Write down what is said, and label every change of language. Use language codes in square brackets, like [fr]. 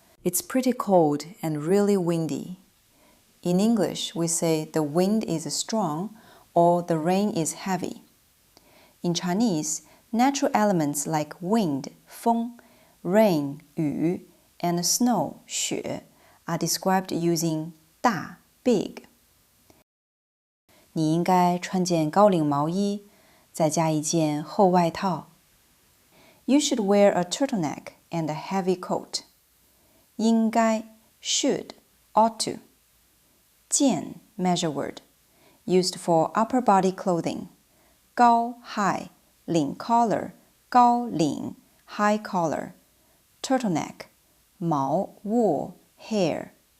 [en] It's pretty cold and really windy. In English, we say the wind is strong or the rain is heavy. In Chinese, natural elements like wind, 风, rain, 雨, and snow, 雪, are described using 大 big. [zh] 你应该穿件高领毛衣，再加一件厚外套。 [en] You should wear a turtleneck and a heavy coat. 应该 should, ought to. 件 measure word, used for upper body clothing. 高 high, 领 collar, 高领 high collar. Turtleneck, 毛 wool, hair.